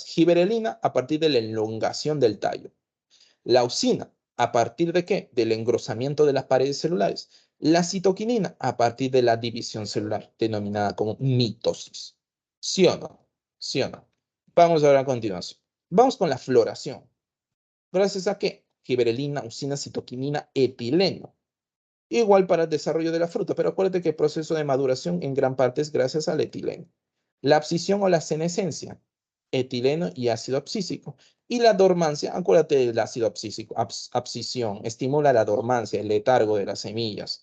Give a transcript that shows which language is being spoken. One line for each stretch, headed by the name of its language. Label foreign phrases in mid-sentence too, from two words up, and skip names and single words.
Spanish: Giberelina a partir de la elongación del tallo. La auxina, ¿a partir de qué? Del engrosamiento de las paredes celulares. La citoquinina, a partir de la división celular, denominada como mitosis. ¿Sí o no? ¿Sí o no? Vamos ahora a continuación. Vamos con la floración. ¿Gracias a qué? Giberelina, auxina, citoquinina, etileno. Igual para el desarrollo de la fruta, pero acuérdate que el proceso de maduración en gran parte es gracias al etileno. La abscisión o la senescencia, etileno y ácido abscísico. Y la dormancia, acuérdate del ácido abscísico, abscisión, estimula la dormancia, el letargo de las semillas.